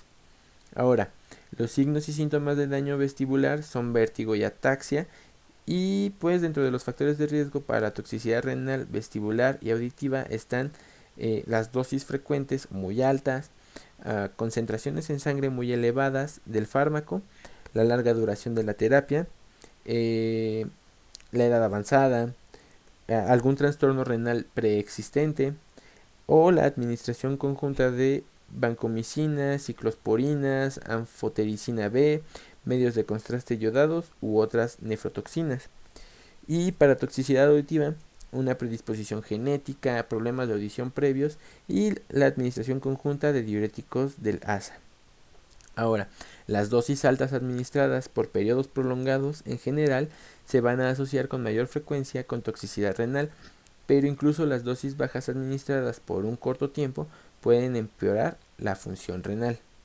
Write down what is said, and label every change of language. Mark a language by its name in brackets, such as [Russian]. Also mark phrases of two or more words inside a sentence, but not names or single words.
[Spanish] Ahora, los signos y síntomas de daño vestibular son vértigo y ataxia, y pues dentro de los factores de riesgo para la toxicidad renal, vestibular y auditiva están las dosis frecuentes muy altas, concentraciones en sangre muy elevadas del fármaco, la larga duración de la terapia, la edad avanzada, algún trastorno renal preexistente o la administración conjunta de vancomicinas, ciclosporinas, anfotericina B, medios de contraste yodados u otras nefrotoxinas. Y para toxicidad auditiva, una predisposición genética, problemas de audición previos y la administración conjunta de diuréticos del ASA. Ahora, las dosis altas administradas por periodos prolongados en general se van a asociar con mayor frecuencia con toxicidad renal, pero incluso las dosis bajas administradas por un corto tiempo pueden empeorar la función renal.